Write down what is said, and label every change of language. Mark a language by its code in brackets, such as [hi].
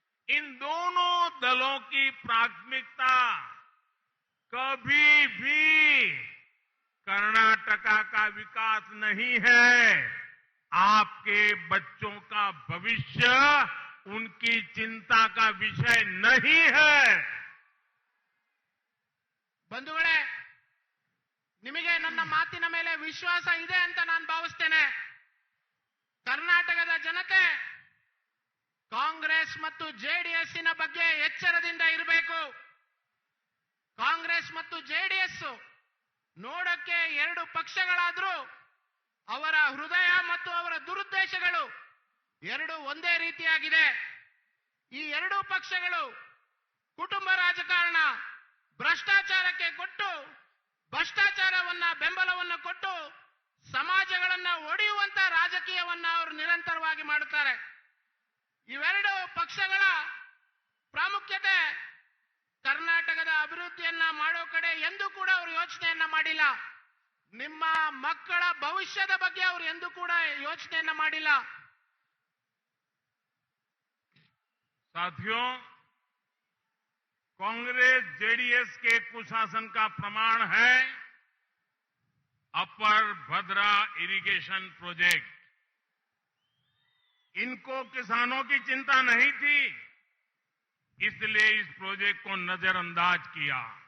[hi] इन दोनों दलों की प्राथमिकता कभी भी कर्नाटका का विकास नहीं है. आपके बच्चों का भविष्य उनकी चिंता का विषय नहीं है. [kn] ಬಂಧುಗಳೇ, ನಿಮಗೆ ನನ್ನ ಮಾತಿನ ಮೇಲೆ ವಿಶ್ವಾಸ ಇದೆ ಅಂತ ನಾನು ಭಾವಿಸ್ತೇನೆ. ಕರ್ನಾಟಕದ ಜನತೆ ಕಾಂಗ್ರೆಸ್ ಮತ್ತು ಜೆಡಿಎಸ್ನ ಬಗ್ಗೆ ಎಚ್ಚರದಿಂದ ಇರಬೇಕು. ಕಾಂಗ್ರೆಸ್ ಮತ್ತು ಜೆಡಿಎಸ್ ನೋಡಕ್ಕೆ ಎರಡು ಪಕ್ಷಗಳಾದರೂ ಅವರ ಹೃದಯ ಮತ್ತು ಅವರ ದುರುದ್ದೇಶಗಳು ಎರಡು ಒಂದೇ ರೀತಿಯಾಗಿದೆ. ಈ ಎರಡೂ ಪಕ್ಷಗಳು ಕುಟುಂಬ ರಾಜಕಾರಣ, ಭ್ರಷ್ಟಾಚಾರಕ್ಕೆ ಕೊಟ್ಟು ಭ್ರಷ್ಟಾಚಾರವನ್ನ ಬೆಂಬಲವನ್ನು ಕೊಟ್ಟು ಸಮಾಜಗಳನ್ನ ಒಡೆಯುವಂತ ರಾಜಕೀಯವನ್ನ ಅವರು ನಿರಂತರವಾಗಿ ಮಾಡುತ್ತಾರೆ. ಇವೆರಡು ಪಕ್ಷಗಳ ಪ್ರಾಮುಖ್ಯತೆ ಕರ್ನಾಟಕದ ಅಭಿವೃದ್ಧಿಯನ್ನ ಮಾಡೋ ಕಡೆ ಎಂದೂ ಕೂಡ ಅವರು ಯೋಚನೆಯನ್ನ ಮಾಡಿಲ್ಲ. ನಿಮ್ಮ ಮಕ್ಕಳ ಭವಿಷ್ಯದ ಬಗ್ಗೆ ಅವರು ಎಂದೂ ಕೂಡ ಯೋಚನೆಯನ್ನ ಮಾಡಿಲ್ಲ. [hi] साथियों, कांग्रेस जेडीएस के कुशासन का प्रमाण है अपर भद्रा इरिगेशन प्रोजेक्ट. इनको किसानों की चिंता नहीं थी, इसलिए इस प्रोजेक्ट को नजरअंदाज किया.